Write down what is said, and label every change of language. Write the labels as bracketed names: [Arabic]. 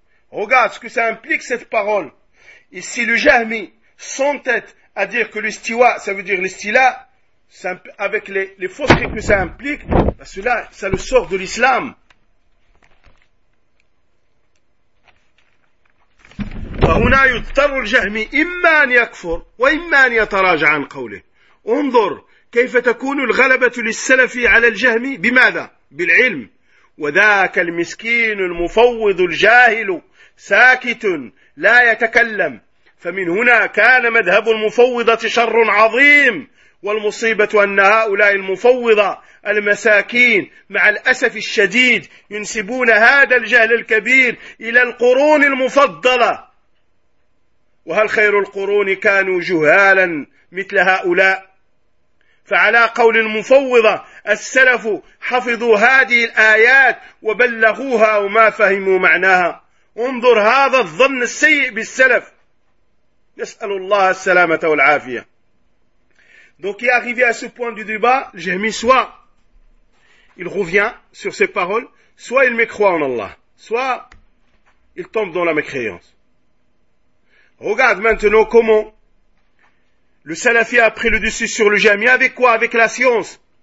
[French] Regarde ce que ça implique cette parole. Et si le Jahmi s'entête à dire que l'istiwa, ça veut dire l'istila, avec les fausseries que ça implique, ben cela, ça le sort de l'islam. [Arabic] وهنا يضطر الجهمي إما أن يكفر وإما أن يتراجع عن قوله. انظر كيف تكون الغلبة للسلف على الجهم بماذا؟ بالعلم. وذاك المسكين المفوض الجاهل ساكت لا يتكلم. فمن هنا كان مذهب المفوضة شر عظيم. والمصيبة أن هؤلاء المفوضة المساكين مع الأسف الشديد ينسبون هذا الجهل الكبير إلى القرون المفضلة. وهل خير القرون كانوا جهالا مثل هؤلاء؟ فعلى قول المفوضة السلف حفظوا هذه الآيات وبلغوها وما فهموا معناها. انظر هذا الظن السيء بالسلف. نسأل الله السلامة والعافية. [French] Donc il est arrivé à ce point du débat, Jahmi, soit il revient sur ses paroles, soit il mécroit en Allah, soit il tombe dans la mécréance. Regarde maintenant comment le salafi a pris le dessus sur le jami. Avec quoi? Avec la science.